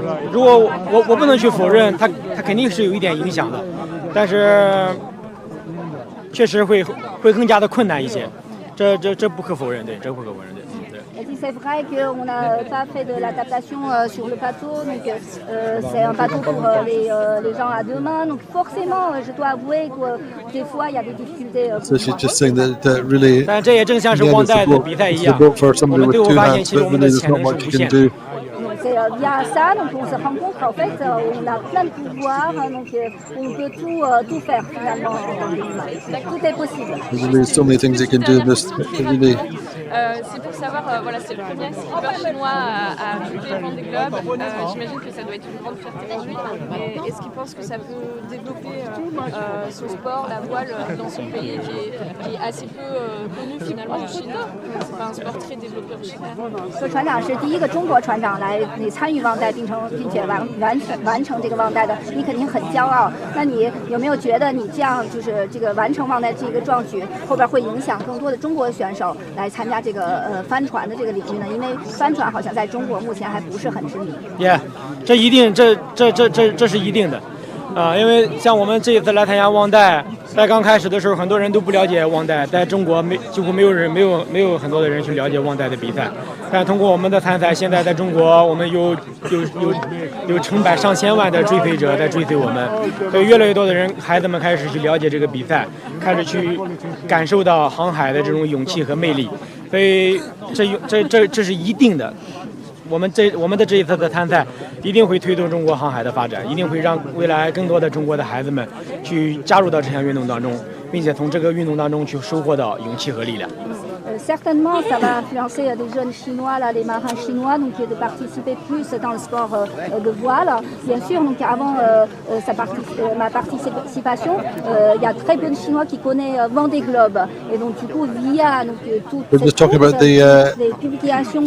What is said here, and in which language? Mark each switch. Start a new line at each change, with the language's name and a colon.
Chinese: 如果我不能去否认，它肯定是有一点影响的，但是确实会更加的困难一些，这不可否认，对，这不可否认，对。
French: C'est vrai qu'on n'a pas fait de l'adaptation sur le bateau, donc c'est un bateau pour les gens à deux mains, donc forcément, je dois avouer que des fois il y a des difficultés.
English: So she's just saying that really,
Chinese: 但这也正像是忘带的比赛一样，我们最后发现其实我们的潜能是无限的。
French: C'est via ça, donc on se rend compte qu'en fait, on a plein de pouvoirs, donc on peut tout faire finalement. Tout est possible.
English: There's so many things you can do in this. Really.
French: C'est pour savoir, voilà, c'est le premier skipper chinois à monter le Vendée Globe. J'imagine que ça doit être une grande fierté pour lui. Et est-ce qu'il pense que ça peut développer son sport, la voile, dans son pays qui est assez peu connu finalement en Chine? C'est pas un sport très développé en Chine.
Chinese: 说船长是第一个中国船长来参与忘带，并且完成这个忘带的，你肯定很骄傲。那你有没有觉得你这样就是这个完成忘带这个壮举，后边会影响更多的中国选手来参加这个帆船的这个领域呢？因为帆船好像在中国目前还不是很知名。 Yeah， 这一定，这是一定的。因为像我们这一次来参加忘带，在刚开始的时候，很多人都不了解忘带，在中国几乎没有很多的人去了解忘带的比赛。但通过我们的参赛，现在在中国，我们有成百上千万的追随者在追随我们，所以越来越多的人，孩子们开始去了解这个比赛，开始去感受到航海的这种勇气和魅力，所以这是一定的。我们的这一次的参赛一定会推动中国航海的发展，一定会让未来更多的中国的孩子们去加入到这项运动当中，并且从这个运动当中去收获到勇气和力量。
French: Certainement, ça va influencer les jeunes Chinois, là, les marins chinois, donc de participer plus dans le sport de voile. Bien sûr, donc avant ma participation, il y a très peu de Chinois qui connaissent Vendée Globe. Et donc du coup, via toutes les publications,